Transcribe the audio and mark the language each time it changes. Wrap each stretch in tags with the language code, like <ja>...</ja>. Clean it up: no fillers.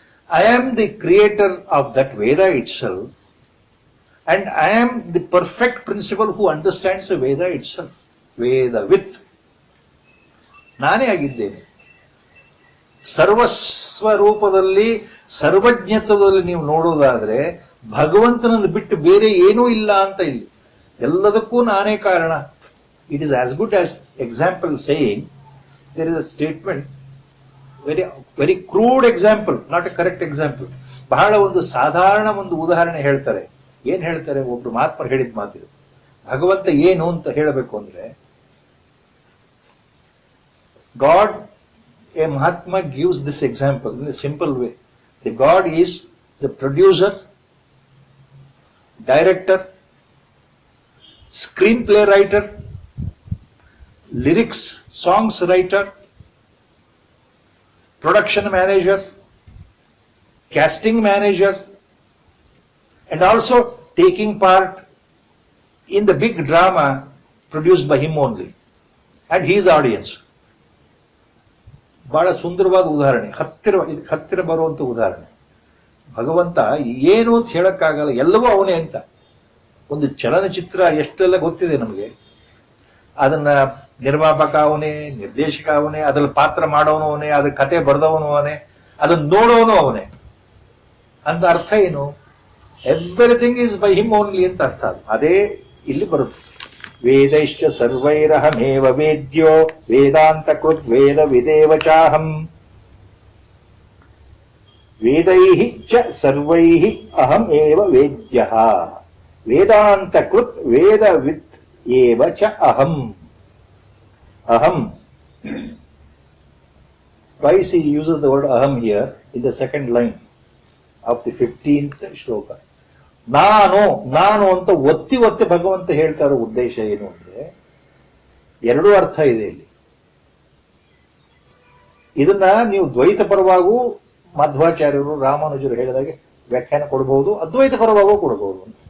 <en>I am the creator of that Veda itself. And I am the perfect principle who understands the Veda itself.</en> <kn>Vedavit. ನಾನೇ ಆಗಿದ್ದೇನೆ. ಸರ್ವಸ್ವರೂಪದಲ್ಲಿ, ಸರ್ವಜ್ಞತ್ವದಲ್ಲಿ ನೀವು ನೋಡೋದಾದ್ರೆ ಭಗವಂತನನ್ನು ಬಿಟ್ಟು ಬೇರೆ ಏನೂ ಇಲ್ಲ ಅಂತ ಇಲ್ಲಿ. ಎಲ್ಲದಕ್ಕೂ ನಾನೇ ಕಾರಣ.</kn> <en>It is as good as example saying, there is a statement, very crude example, not a correct example.</en> <kn>ಬಹಳ ಒಂದು ಸಾಧಾರಣ ಒಂದು ಉದಾಹರಣೆ ಹೇಳ್ತಾರೆ. ಏನ್ ಹೇಳ್ತಾರೆ? ಒಬ್ರು ಮಹಾತ್ಮರು ಹೇಳಿದ ಮಾತಿದು. ಭಗವಂತ ಏನು ಅಂತ ಹೇಳಬೇಕು ಅಂದ್ರೆ,</kn> <en>God, a Mahatma gives this example in a simple way. The God is the producer, director, screenplay writer, lyrics, songs writer, production manager, casting manager, and also taking part in the big drama produced by him only and his audience.</en> <kn>ಬಹಳ ಸುಂದರವಾದ ಉದಾಹರಣೆ, ಹತ್ತಿರ ಬರುವಂತ ಉದಾಹರಣೆ. ಭಗವಂತ ಏನು ಅಂತ ಹೇಳಕ್ಕಾಗಲ್ಲ, ಎಲ್ಲವೂ ಅವನೇ ಅಂತ. ಒಂದು ಚಲನಚಿತ್ರ ಎಷ್ಟೆಲ್ಲ ಗೊತ್ತಿದೆ ನಮಗೆ. ಅದನ್ನ ನಿರ್ಮಾಪಕ ಅವನೇ, ನಿರ್ದೇಶಕ ಅವನೇ, ಅದ್ರಲ್ಲಿ ಪಾತ್ರ ಮಾಡೋನು ಅವನೇ, ಅದ್ರ ಕತೆ ಬರೆದವನು ಅವನೇ, ಅದನ್ನ ನೋಡೋನು ಅವನೇ. ಅಂತ ಅರ್ಥ ಏನು?</kn> <en>everything is by him only</en> <kn>ಅಂತ ಅರ್ಥ. ಅದೇ ಇಲ್ಲಿ ಬರುತ್ತೆ.</kn> <sa>ವೇದೈಶ್ಚ ಸರ್ವೈರಹಮೇವ ವೇದ್ಯೋ ವೇದಾಂತ ಕೃತ್ ವೇದ ವಿದೇವ ಚಾಹಂ. ವೇದೈಃ ಚ ಸರ್ವೈಃ ಅಹಂ ಏವ ವೇದ್ಯಃ ವೇದಾಂತ ಕೃತ್ ವೇದವಿತ್ ಏವ ಚ ಅಹಂ. Aham.</sa> <en>Twice he uses the word aham here in the second line of the 15th shloka.</en> <kn>ನಾನು ಅಂತ ಒತ್ತಿ ಭಗವಂತ ಹೇಳ್ತಾ ಇರೋ ಉದ್ದೇಶ ಏನು ಅಂದ್ರೆ, 2 ಅರ್ಥ ಇದೆ ಇಲ್ಲಿ. ಇದನ್ನ ನೀವು ದ್ವೈತ ಪರವಾಗೂ ಮಧ್ವಾಚಾರ್ಯರು, ರಾಮಾನುಜರು ಹೇಳಿದಾಗೆ ವ್ಯಾಖ್ಯಾನ ಕೊಡಬಹುದು, ಅದ್ವೈತ ಪರವಾಗೂ ಕೊಡಬಹುದು.</kn>